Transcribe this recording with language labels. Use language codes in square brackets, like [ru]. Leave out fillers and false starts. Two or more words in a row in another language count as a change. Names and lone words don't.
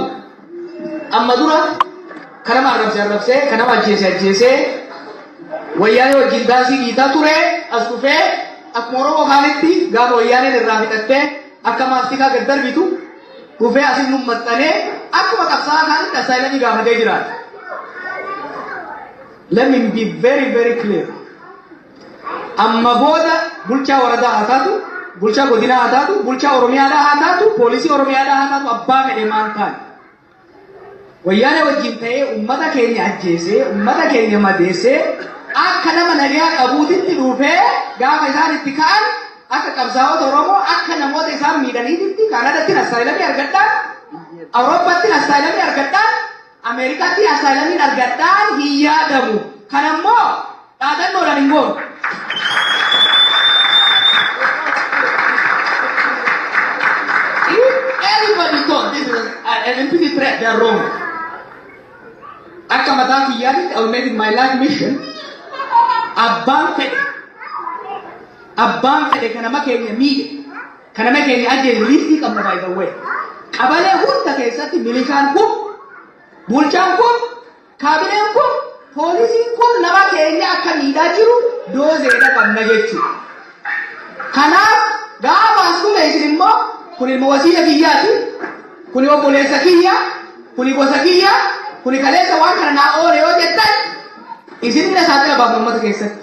[om] Amma dura kanama arrabsee kanama ajjeesee wayyaanee wajjin daasii dhiitaa ture as dhufee akkuma Oromoo kaanitti gaafa wayyaaneen irraa fixattee akka maastikaa gad darbitu dhufee asin nu maxxanee akkuma qabsaa'aa kaanitti asaayilamii gaafatee jiraata. [en] Let me be very, very clear. [om] Amma booda bulchaa waradaa haa taatu, bulchaa godinaa haa taatu, bulchaa Oromiyaadhaa haa taatu, poolisii Oromiyaadhaa haa taatu, abbaa fedhe maan taane. Wayyaanee wajjin ta'ee uummata keenya ajjeesee, uummata keenya madeessee, akka nama nagaa qabuutitti dhufee gaafa isaan itti ka'an akka qabsaa'ota Oromoo akka namoota isaan miidhaniititti Kaanaadaatti asaayilamii argadhaan, Awurooppaatti asaayilamii argadhaan, Ameerikaatti asaayilamii argadhaan hin yaadamu. Kanammoo dhaadannoodhaan hin goonu. [en] Everybody thought this is an implicit threat. They are wrong. [om] Akka mataa kiyyaatti, [en] I will make it my life mission. [om] Abbaan fedhe kanama keenya miidhe, kanama keenya ajjeese liistii qabna [en] by the way. [om] Qabalee hunda keessatti milishaan kun, bulchaan kun, kaabineen kun, poolisiin kun nama keenya akka miidhaa jiru doozeedha qabna jechuudha. Kanaaf gaafa as dhume isin immoo kun ilma wasiila kiyyaati, kun obboleessa kiyya, kun gosa kiyya, kun kaleessa waan kana naa oole yoo jettan isinillee saaxila baafna uummata keessatti.